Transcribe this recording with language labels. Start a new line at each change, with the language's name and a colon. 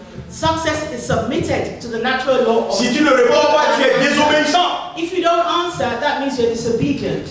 English: Success is submitted to the natural law of
French: Si tu ne réponds pas, tu es désobéissant.
English: If you don't answer, that means you're disobedient.